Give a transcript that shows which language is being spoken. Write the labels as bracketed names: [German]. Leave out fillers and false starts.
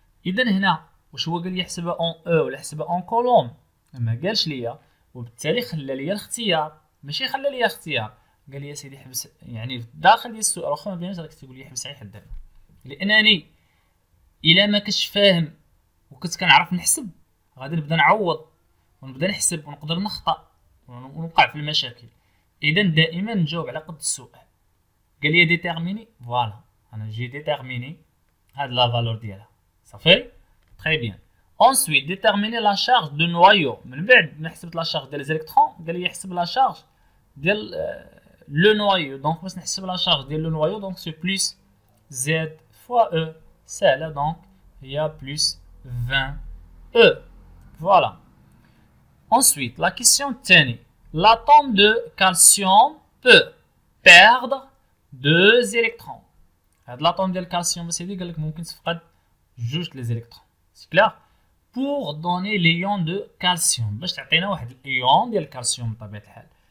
[Arabic] اذا هنا واش هو قال لي يحسبها اون او ولا يحسبها اون كولوم؟ ما قالش ليا، وبالتالي خلى ليا الاختيار، ماشي خلى ليا اختيار، قال لي يا سيدي حبس، يعني في الداخل ديال السؤال واخا ما بينش راك تقول لي حبس غير حد هنا، لانني الا ما كنتش فاهم وكنت كنعرف نحسب غادي نبدا نعوض ونبدا نحسب ونقدر نخطا ونوقع في المشاكل. اذا دائما نجاوب على قد السؤال. قال لي ديتيرميني، فوالا انا جي ديتيرميني هاد لا فالور ديالها صافي. تري بيان. [French] ensuite déterminer la charge de noyau. [Arabic] من بعد ما حسبت لا شارج ديال لي زيليكترون قال لي يحسب لا شارج ديال لو نوايو. دونك باش نحسب لا شارج ديال لو نوايو دونك سي بلس زد فوا او، سهله، دونك هي بلس 20 او. فوالا. [French] ensuite la question [Arabic] الثاني، [French] l'atome de calcium peut perdre 2 électrons. [Arabic] هاد لاطوم ديال الكالسيوم اسيدي قال لك ممكن تفقد جوج لي زيليكترون. سي كلير؟ [French] pour donner l'ion de calcium، [Arabic] باش تعطينا واحد الايون ديال الكالسيوم بطبيعه الحال.